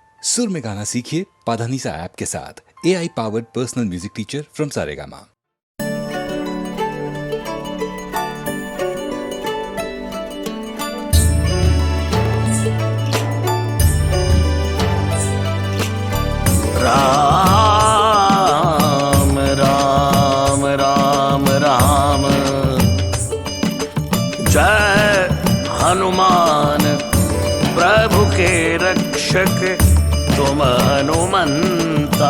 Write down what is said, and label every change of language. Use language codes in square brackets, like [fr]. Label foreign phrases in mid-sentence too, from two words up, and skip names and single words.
[hi] सुर में गाना सीखिए पाधानीसा ऐप के साथ। [en] AI powered personal music teacher from Saregama. [hi] राम राम राम राम, जय हनुमान प्रभु के रक्षक तुम हनुमंता।